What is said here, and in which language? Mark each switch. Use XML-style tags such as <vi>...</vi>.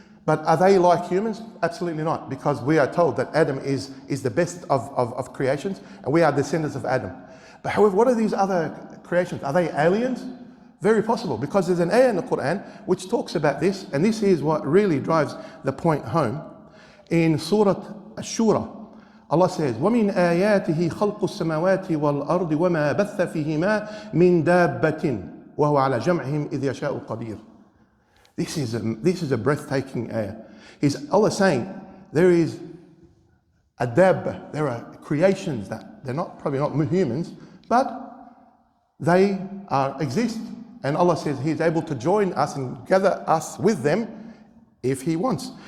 <en>But are they like humans? Absolutely not, because we are told that Adam is the best of creations, and we are descendants of Adam. But however, what are these other creations? Are they aliens? Very possible, because there's an ayah in the Quran which talks about this, and this is what really drives the point home. In Surah Ash-Shura, Allah says,</en> <ar>وَمِنْ آيَاتِهِ خَلْقُ السَّمَاوَاتِ وَالْأَرْضِ وَمَا بَثَّ فِيهِمَا مِنْ دَابَّةٍ وَهُوَ عَلَى جَمْعِهِمْ إِذْ يَشَاءُ قَدِيرٌ.</ar> <en>This is a breathtaking ayah. Allah saying there is a dabba, there are creations that they're probably not humans, but they exist. And Allah says He is able to join us and gather us with them if He wants.</en>